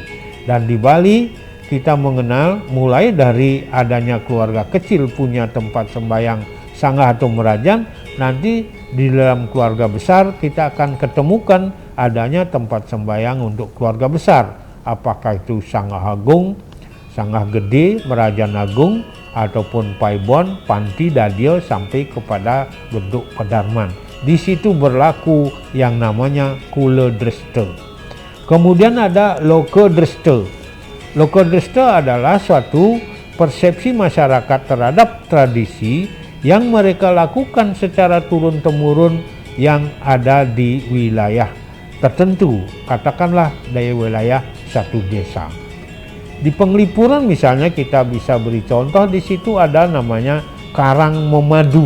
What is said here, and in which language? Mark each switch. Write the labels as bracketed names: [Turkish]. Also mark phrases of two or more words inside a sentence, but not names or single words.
[Indonesian] Dan di Bali kita mengenal mulai dari adanya keluarga kecil punya tempat sembahyang sanggah atau merajan, nanti di dalam keluarga besar kita akan ketemukan adanya tempat sembahyang untuk keluarga besar, apakah itu sanggah agung, sanggah gede, merajan agung, ataupun paibon, panti, dadio, sampai kepada bentuk pedarman. Di situ berlaku yang namanya kula dreste. Kemudian ada loka dreste. Loka dreste adalah suatu persepsi masyarakat terhadap tradisi yang mereka lakukan secara turun-temurun yang ada di wilayah tertentu, katakanlah dari wilayah satu desa. Di Penglipuran misalnya kita bisa beri contoh, di situ ada namanya Karang Memadu.